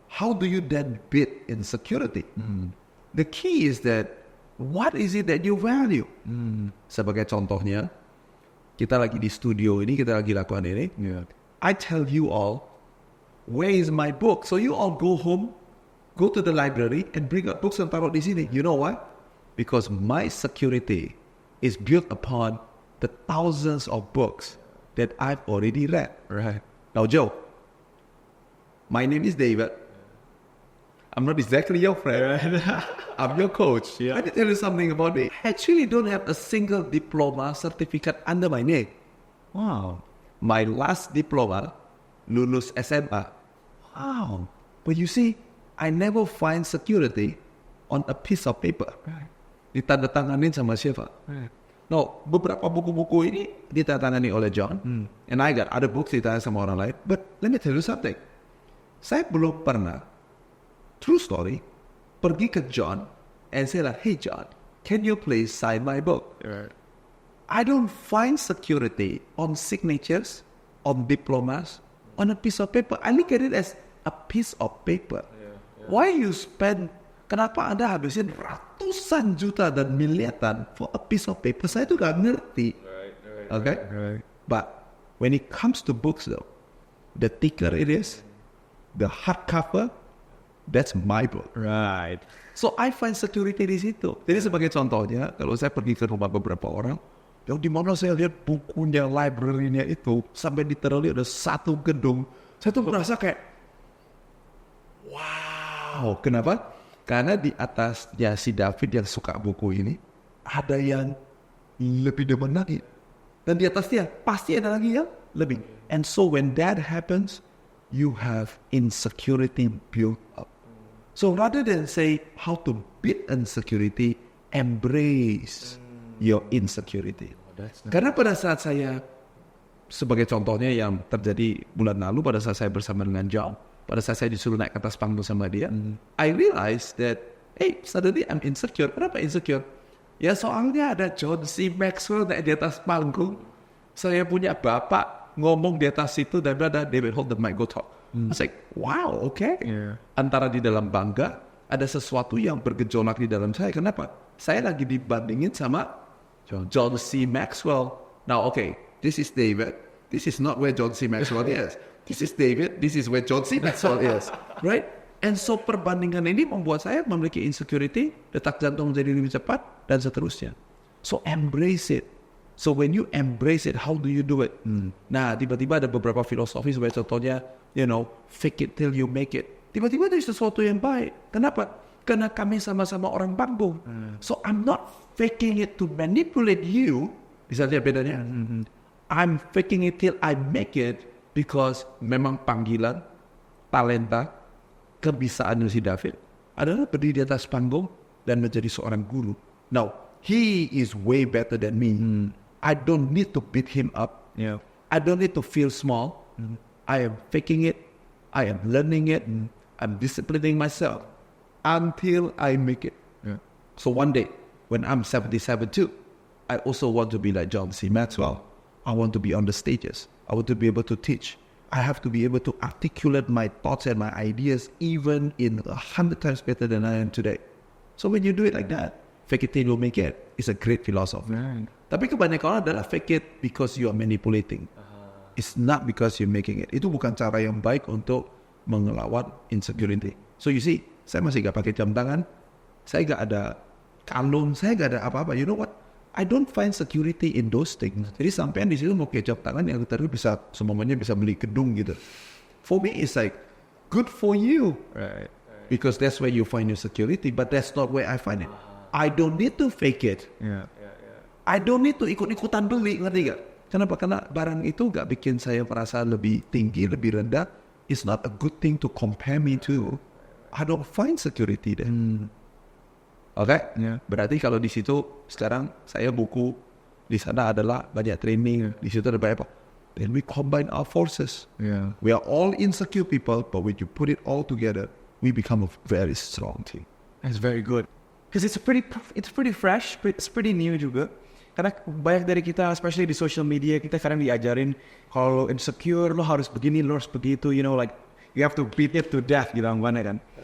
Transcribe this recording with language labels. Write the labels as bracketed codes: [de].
[en] How do you then beat insecurity? The key is that what is it that you value? [id] Sebagai contohnya, kita lagi di studio ini, kita lagi lakukan ini. [en] Yeah. I tell you all, where is my book? So you all go home, go to the library and bring up books and [id] taruh di sini. [en] You know why? Because my security is built upon the thousands of books that I've already read. Right. Now, Joe, my name is David. I'm not exactly your friend. I'm your coach. Yeah. Let me tell you something about me. I actually don't have a single diploma certificate under my name. Wow. My last diploma, [id] lulus SMA. [en] Wow. But you see, I never find security on a piece of paper. Right. [id] Ditandatanganin sama siapa? [en] Right. [id] No, beberapa buku-buku ini ditandatangani oleh John. [en] And I got other books [id] ditandatangani sama orang lain. [en] But let me tell you something. [id] Saya belum pernah, [en] true story, [id] pergi ke [en] John and say like, "Hey John, can you please sign my book?" Right. I don't find security on signatures, on diplomas, on a piece of paper. I look at it as a piece of paper. Why you spend, [id] kenapa Anda habisin ratusan juta dan miliaran [en] for a piece of paper? [id] Saya tuh gak ngerti. Okay? [en] Right. But when it comes to books though, the thicker it is, the hardcover, that's my book. Right. So I find security [id] di situ. Jadi sebagai contohnya, kalau saya pergi ke rumah beberapa orang, yang di mana saya lihat bukunya, library-nya itu sampai literally ada satu gedung, saya tuh merasa kayak, wow. Kenapa? Karena di atasnya si David yang suka buku ini, ada yang lebih demen lagi. Dan di atasnya pasti ada lagi yang lebih. [en] And so when that happens, you have insecurity built up. So rather than say how to beat insecurity, embrace your insecurity. [id] Karena pada saat saya, sebagai contohnya yang terjadi bulan lalu pada saat saya bersama dengan John, pada saat saya disuruh naik ke atas panggung sama dia, [en] I realized that, hey, suddenly I'm insecure. [id] Kenapa insecure? Ya soalnya ada John C. Maxwell naik di atas panggung. Saya punya bapak ngomong di atas situ dan berada, David, [en] hold the mic, go talk. I was like, wow, okay. Yeah. [id] Antara di dalam bangga, ada sesuatu yang bergejolak di dalam saya. Kenapa? Saya lagi dibandingin sama John C. Maxwell. [en] Now, okay, this is David. This is not where John C. Maxwell is. This is David. This is where John C. Maxwell is. Right? [id] And so perbandingan ini membuat saya memiliki insecurity, detak jantung jadi lebih cepat, dan seterusnya. [en] So embrace it. So when you embrace it, how do you do it? [id] Nah, tiba-tiba ada beberapa filosofi sebagai contohnya, [en] fake it till you make it. [id] Tiba-tiba ada sesuatu yang baik. Kenapa? Karena kami sama-sama orang panggung. [en] So I'm not faking it to manipulate you. [id] Bisa lihat bedanya? [en] I'm faking it till I make it because [id] memang panggilan, talenta, kebisaan si David adalah berdiri di atas panggung dan menjadi seorang guru. [en] Now, he is way better than me. I don't need to beat him up. Yeah. I don't need to feel small. I am faking it. I am learning it. I'm disciplining myself until I make it. Yeah. So one day, when I'm 77 too, I also want to be like John C. Maxwell. I want to be on the stages. I want to be able to teach. I have to be able to articulate my thoughts and my ideas even in 100 times better than I am today. So when you do it like that, fake it till you make it. It's a great philosophy. Right. [id] Tapi kebanyakan orang adalah [en] fake it because you are manipulating. It's not because you're making it. [id] Itu bukan cara yang baik untuk mengelawan insecurity. [en] So you see, [id] saya masih gak pakai jam tangan, saya gak ada kalung, saya gak ada apa-apa. [en] You know what? I don't find security in those things. [id] Jadi sampean di situ mau pakai jam tangan yang terus bisa semuanya bisa beli gedung gitu. [en] For me, it's like good for you. Right. Because that's where you find your security, but that's not where I find it. I don't need to fake it. Yeah. I don't need to [id] ikut-ikutan beli, ngerti gak? Kenapa? Karena barang itu gak bikin saya merasa lebih tinggi, lebih rendah. [en] It's not a good thing to compare me to. I don't find security there. [id] Oke? [en] Yeah. [id] Berarti kalau di situ sekarang saya buku, di sana adalah banyak training, di situ ada banyak apa? [en] Then we combine our forces. Yeah. We are all insecure people, but when you put it all together, we become a very strong team. That's very good. Because it's pretty fresh, it's pretty new juga. [id] Karena banyak dari kita, especially di social media, kita kadang diajarin kalau lo insecure, lo harus begini, lo harus begitu, [en] like you have to beat it to death [id] gitu anggapannya kan.